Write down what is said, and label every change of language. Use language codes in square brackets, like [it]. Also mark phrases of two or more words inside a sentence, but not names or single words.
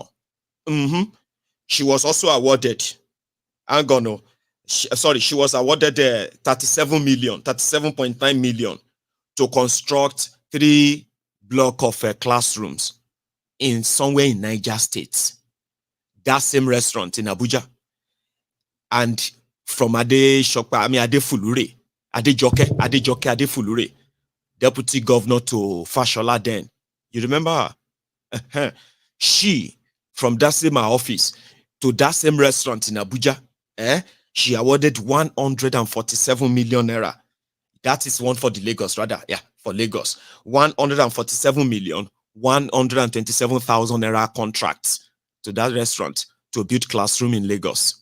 [en] She was also awarded. She was awarded 37.9 million to construct 3 blocks of classrooms in somewhere in Niger State. That same restaurant in Abuja. And from Ade Fulure, Ade Fulure, deputy governor to Fashola then. You remember her? She, from that same office to that same restaurant in Abuja, she awarded 147 million naira. That is one for the Lagos, rather. Yeah, for Lagos. 147 million, 127,000 naira contracts to that restaurant to build classroom in Lagos.